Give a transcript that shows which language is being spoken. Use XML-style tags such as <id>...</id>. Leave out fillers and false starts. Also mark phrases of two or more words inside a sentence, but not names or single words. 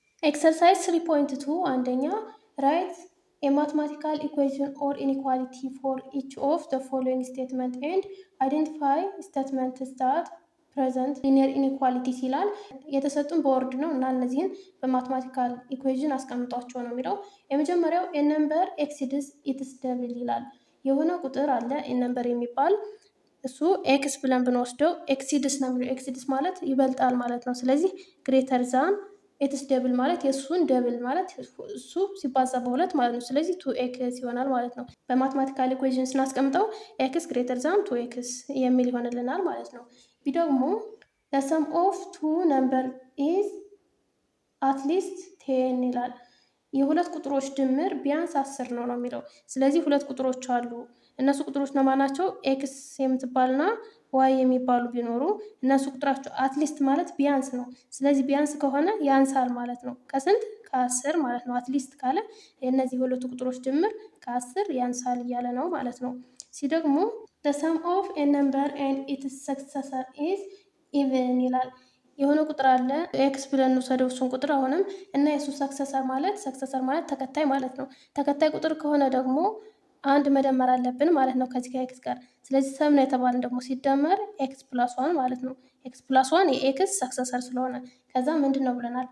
<en>ኤክሰርሳይዝ 3.2 አንደኛ ራይት a mathematical equation or inequality for each of the following statement and identify statements that present linear inequalities</en> <am>ይላል። የተሰጡን በወርድ ነው እና እነዚህን በማትማቲካል ኢኩዌዥን አስቀምጧቸው ነው የሚለው። የመጀመሪያው</am> <en>a number exceeds its double</en> <am>ይላል። የሆነ ቁጥር አለ</am> <en>a number</en> <am>የሚባል እሱ ኤክስ ብለን ብንወስደው ኤክሲድስ ነው የሚለው። ኤክሲድስ ማለት ይበልጣል ማለት ነው። ስለዚህ</am> <en>greater than x</en> <am>ደብል ማለት የእሱን ደብል ማለት እሱ ሲባዛ በሁለት ማለት ነው። ስለዚህ</am> <en>two x</en> <am>ይሆናል ማለት ነው። በማትማቲካል ኢኩዌዥን ስናስቀምጠው</am> <en>x greater than two x</en> <am>የሚል ይሆንልናል ማለት ነው። ቢ ደግሞ</am> <en>the sum of two number is at least 10</en> <am>ይላል። የሁለት ቁጥሮች ድምር ቢያንስ 10 ነው የሚለው። ስለዚህ ሁለት ቁጥሮች አሉ። እነሱ ቁጥሮች እነማን ናቸው? ኤክስ የምትባልና ዋይ የሚባሉ ቢኖሩ እነሱ ቁጥራቸው አትሊስት ማለት ቢያንስ ነው። ስለዚህ ቢያንስ ከሆነ ያንሳል ማለት ነው። ከስንት? ከ10 ማለት ነው። አትሊስት ካለ የእነዚህ ሁለቱ ቁጥሮች ድምር ከ10 ያንሳል እያለ ነው ማለት ነው። ሲ ደግሞ</am> <en>the sum of a number and its successor is even</en> <am>ይላል። የሆነ ቁጥር አለ ኤክስ ብለን እንውሰደው እሱን ቁጥር አሁንም እና የሱ ሰክሰሰር ማለት ተከታይ ማለት ነው። ተከታይ ቁጥር ከሆነ ደግሞ አንድ መደመር አለብን ማለት ነው ከዚህ ከኤክስ ጋር። ስለዚህ ሰም ነው የተባለን ደግሞ ሲደመር</am> <en>x plus one</en> <am>ማለት ነው።</am> <en>x plus one</en> <am>የኤክስ ሰክሰሰር ስለሆነ ከዛ ምንድን ነው ብለናል?</am>